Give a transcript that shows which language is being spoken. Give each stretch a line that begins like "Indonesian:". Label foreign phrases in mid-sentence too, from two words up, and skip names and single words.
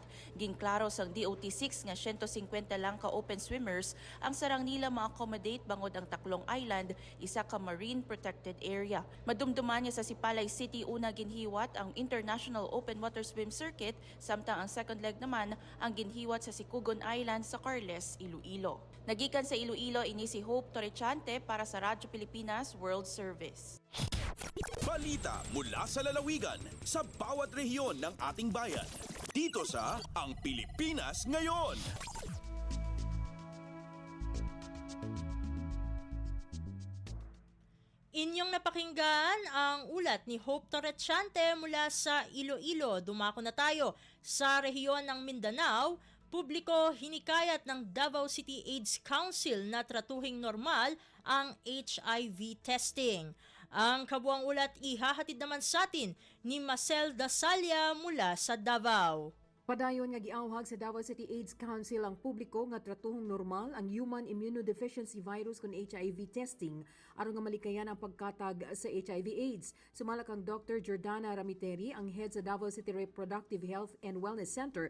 Hiligaynon: Klaro sang DOT6 nga 150 lang ka
English: open swimmers
Hiligaynon: ang sarang nila ma-accommodate bangod ang taklong island, isa ka
English: marine protected area.
Hiligaynon: Madumduman niya sa Sipalay City una ginhiwat ang International Open Water Swim Circuit, samtang ang
English: second leg
Hiligaynon: naman ang ginhiwat sa Sikugon Island sa Carles, Iloilo. Nagikan sa Iloilo ini si Hope Torrechante para sa Radyo Pilipinas World Service.
Filipino: Balita mula sa lalawigan sa bawat rehiyon ng ating bayan. Dito sa Ang Pilipinas Ngayon. Inyong napakinggan ang ulat ni Hope Torrechante mula sa Iloilo. Dumako na tayo sa rehiyon ng Mindanao. Publiko hinikayat ng Davao City AIDS Council na tratuhing normal ang
English: HIV testing.
Filipino: Ang kabuang ulat ihahatid naman sa atin ni Marcel Dasalia mula sa Davao.
Cebuano: Padayon nga giawhag sa Davao City AIDS Council ang publiko nga tratuhong normal ang
English: human immunodeficiency virus
Cebuano: kon
English: HIV testing
Cebuano: aron nga malikayan ang pagkatag sa HIV/AIDS. Sumala kang Dr. Jordana Ramiteri, ang head sa Davao City Reproductive Health and Wellness Center.